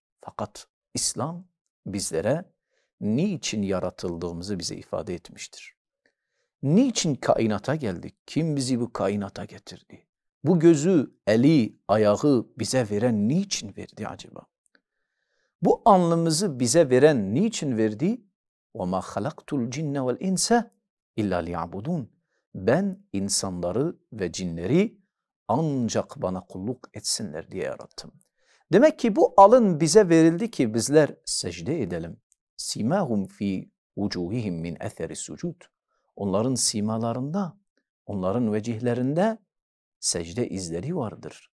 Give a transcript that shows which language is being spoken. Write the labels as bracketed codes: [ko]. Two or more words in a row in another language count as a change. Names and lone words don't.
[tr] Fakat İslam bizlere niçin yaratıldığımızı bize ifade etmiştir. Niçin kainata geldik? Kim bizi bu kainata getirdi? Bu gözü, eli, ayağı bize veren niçin verdi acaba? Bu alnımızı bize veren niçin verdi? [ar] وَمَا خَلَقْتُ الْجِنَّ وَالْاِنْسَ إلا ليعبدون. [tr] Ben insanları ve cinleri ancak bana kulluk etsinler diye yarattım. Demek ki bu alın bize verildi ki bizler secde edelim. [ar] سيماهم في وجوههم من أثر السجود. [tr] Onların simalarında, onların vecihlerinde secde izleri vardır.